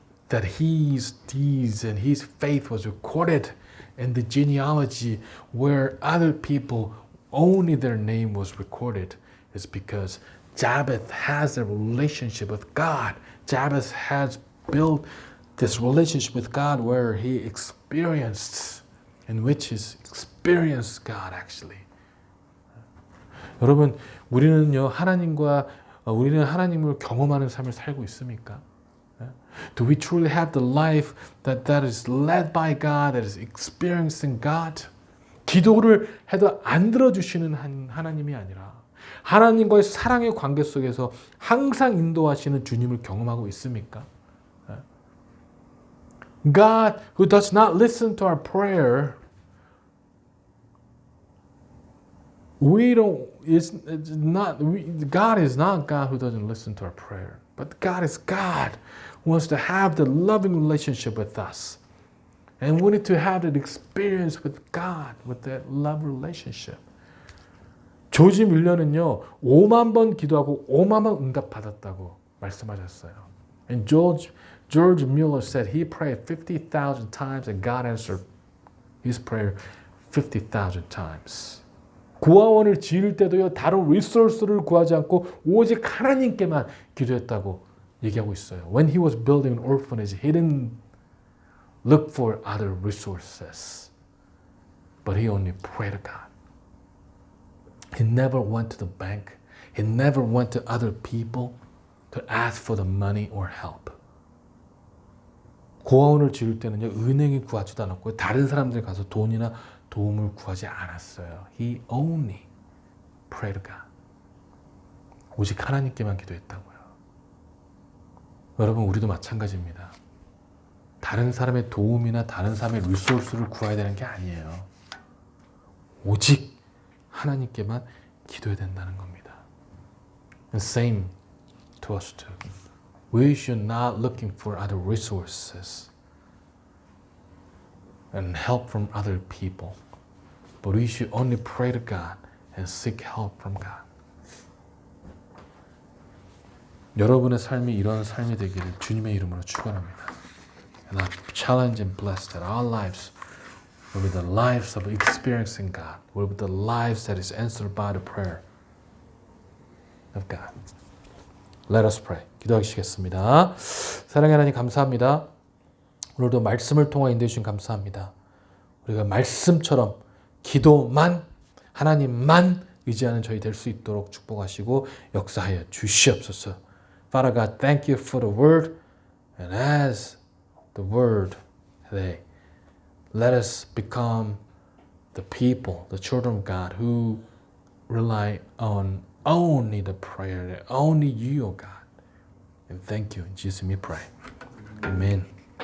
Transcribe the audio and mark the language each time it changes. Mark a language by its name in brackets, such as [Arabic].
[English] that his deeds and his faith was recorded in the genealogy where other people only their name was recorded is because Jabez has a relationship with God. Jabez has built this relationship with God where he experienced, in which he experienced God actually. [Korean] 여러분, 우리는 하나님을 경험하는 삶을 살고 있습니까? [English] Do we truly have the life that is led by God, that is experiencing God? [Korean] 기도를 해도 안 들어주시는 하나님이 아니라 하나님과의 사랑의 관계 속에서 항상 인도하시는 주님을 경험하고 있습니까? [English] God who does not listen to our prayer, God is not God who doesn't listen to our prayer, but God is God who wants to have the loving relationship with us. And we need to have that experience with God, with that love relationship. [Korean] 조지 밀러는요, 5만 번 기도하고 5만 번 응답받았다고 말씀하셨어요. [English] And George Mueller said he prayed 50,000 times and God answered his prayer 50,000 times. [Korean] 고아원을 지을 때도요, 다른 리소스를 구하지 않고 오직 하나님께만 기도했다고 얘기하고 있어요. [English] When he was building an orphanage, he didn't look for other resources, but he only prayed to God. He never went to the bank. He never went to other people to ask for the money or help. [Korean] 고아원을 지을 때는요, 은행이 구하지도 않았고요, 다른 사람들 가서 돈이나 도움을 구하지 않았어요. [English] He only prayed to God. [Korean] 오직 하나님께만 기도했다고요. 여러분, 우리도 마찬가지입니다. 다른 사람의 도움이나 다른 사람의 리소스를 구해야 되는 게 아니에요. 오직 하나님께만 기도해야 된다는 겁니다. [English] And same to us too. We should not looking for other resources and help from other people, but we should only pray to God and seek help from God. [Korean] 여러분의 삶이 이런 삶이 되기를 주님의 이름으로 축원합니다. [English] And I challenge and bless that our lives will be the lives of experiencing God, will be the lives that is answered by the prayer of God. Let us pray. [Korean] 기도하시겠습니다. 사랑의 하나님 감사합니다. 오늘도 말씀을 통해 인도해 주신 감사합니다. 우리가 말씀처럼 기도만 하나님만 의지하는 저희 될 수 있도록 축복하시고 역사하여 주시옵소서. [English] Father God, thank you for the word, and as the word today, let us become the people, the children of God who rely on only the prayer, only you, O God. And thank you. In Jesus' name we pray. Amen.